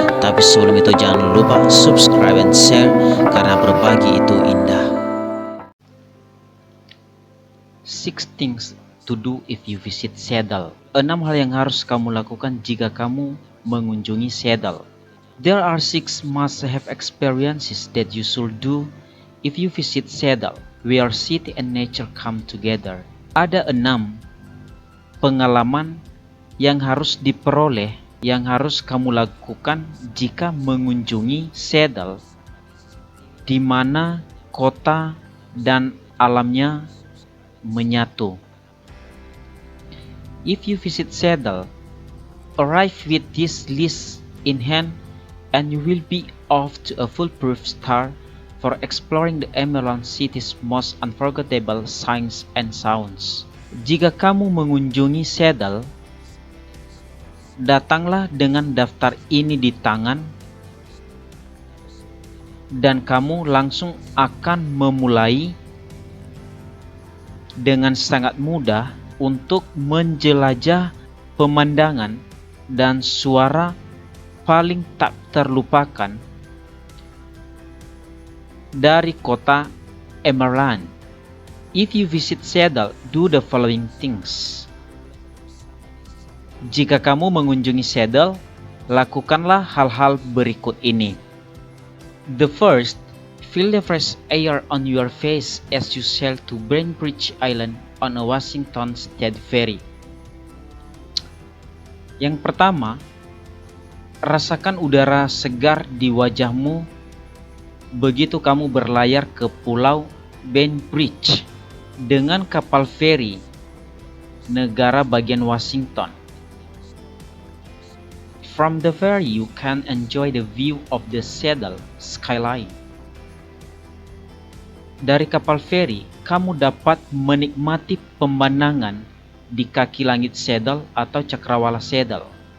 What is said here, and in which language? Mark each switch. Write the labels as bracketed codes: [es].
[id] Tapi sebelum itu jangan lupa [en] subscribe and share [id] karena berbagi itu indah. [en] 6 things to do if you visit Seattle. [id] 6 hal yang harus kamu lakukan jika kamu mengunjungi Seattle. [en] There are 6 must-have experiences that you should do if you visit Seattle, where city and nature come together. [id] Ada 6 pengalaman yang harus diperoleh, yang harus kamu lakukan jika mengunjungi Seattle, di mana kota dan alamnya menyatu. [en] If you visit Seattle, arrive with this list in hand and you will be off to a foolproof start for exploring the Emerald City's most unforgettable sights and sounds. [id] Jika kamu mengunjungi Seattle, datanglah dengan daftar ini di tangan dan kamu langsung akan memulai dengan sangat mudah untuk menjelajah pemandangan dan suara paling tak terlupakan dari kota Emerald. [en] If you visit Seattle, do the following things. [id] Jika kamu mengunjungi Seattle, lakukanlah hal-hal berikut ini. [en] The first, feel the fresh air on your face as you sail to Bainbridge Island on a Washington State ferry. [id] Yang pertama, rasakan udara segar di wajahmu begitu kamu berlayar ke Pulau Bainbridge dengan kapal feri negara bagian Washington. [en] From the ferry, you can enjoy the view of the Seattle skyline. [id] Dari kapal feri, kamu dapat menikmati pemandangan di kaki langit Seattle atau cakrawala Seattle.